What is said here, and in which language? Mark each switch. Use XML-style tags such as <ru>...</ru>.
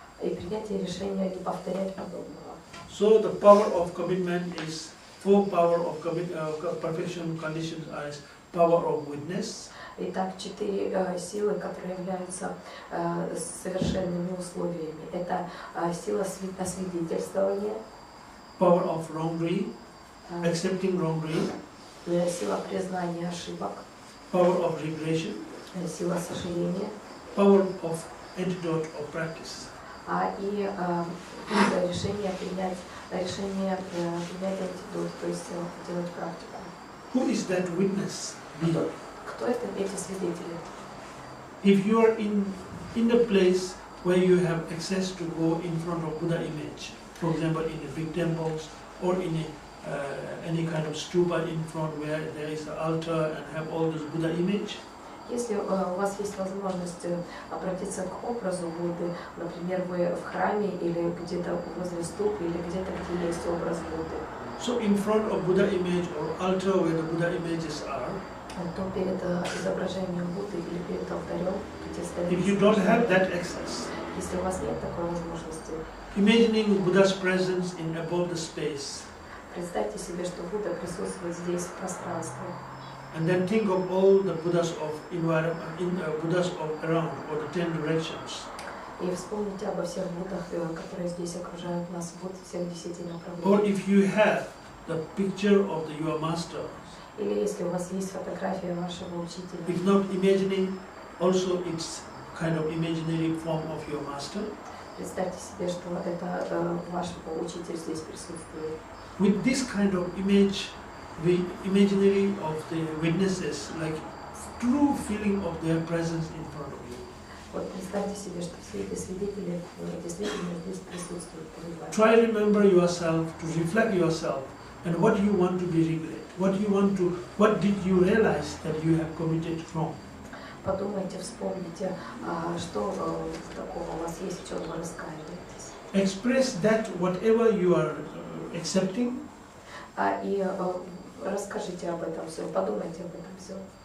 <ru>И принятие решения не повторять подобного.</ru> <en>So the power of commitment is 4 power of perfection conditions as power of witness.</en> <ru>Итак, 4 силы, которые являются совершенными условиями. Это сила освидетельствования.</ru> <en>Power of wrongdoing, accepting wrongdoing.</en> <ru>Сила признания ошибок.</ru> <en>Power of regression.</en> <ru>Сила сожаления.</ru> <en>Power of antidote of practice.</en> <ru>И решение принять антидот, то есть делать практику.</ru> <en>Who is that witness?</en> <ru>Кто это эти свидетели?</ru> <en>If you are in the place where you have access to go in front of Buddha image, for example in the big temples or in any kind of stupa in front where there is an altar and have all this Buddha image.</en> <ru>Если у вас есть возможность обратиться к образу Будды, например, вы в храме или где-то возле ступы или где-то, где есть образ Будды.</ru> <en>So in front of Buddha image or altar where the Buddha images are,</en> <ru>то перед изображением Будды или перед алтарем, где стоит.</ru> <en>If you don't have that access,</en> <ru>если у вас нет такой возможности,</ru> <en>imagining Buddha's presence in above the space,</en> <ru>представьте себе, что Будда присутствует здесь в пространстве.</ru> <en>And then think of all the Buddhas of Buddhas of around or the 10 directions.</en> <ru>И вспомните обо всех Буддах, которые здесь окружают нас, Будд всех 10 направлений.</ru> <en>Or if you have the picture of your master.</en> <ru>Или если у вас есть фотография вашего учителя.</ru> <en>If not imagining, also it's kind of imaginary form of your master.</en> <ru>Представьте себе, что это ваш учитель здесь присутствует.</ru> <en>With this kind of image, the imaginary of the witnesses, like true feeling of their presence in front of you.</en> <ru>Вот представьте себе, что все эти свидетели действительно здесь присутствуют перед вами.</ru> <en>Try remember yourself, to reflect yourself, and what you want to be regret. What did you realize that you have committed wrong?</en> <ru>Подумайте, вспомните, что такого у вас есть, в чем вы раскаиваетесь.</ru> <en>Express that whatever you are accepting.</en> <ru>И расскажите об этом все, подумайте об этом все.</ru>